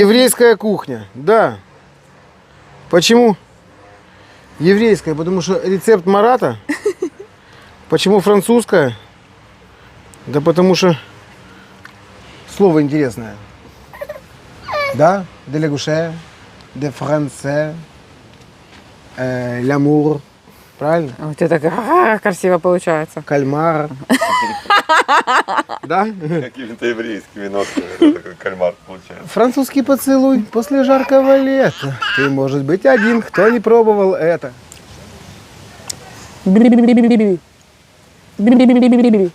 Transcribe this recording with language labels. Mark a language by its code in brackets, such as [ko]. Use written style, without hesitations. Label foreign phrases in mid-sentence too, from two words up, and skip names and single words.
[ru] еврейская кухня. Да. Почему еврейская? Потому что рецепт Марата. Почему французская? Да потому что слово интересное. Да, [fr] de la gauche, de français, l'amour. [ru] Правильно? Вот это так красиво получается. Кальмар. Да? Какими-то еврейскими нотками. Это такой кальмар получается. Французский поцелуй после жаркого лета. Ты, может быть, один, кто не пробовал это. Би-би-би-би-би-би-би. Би-би-би-би-би-би-би.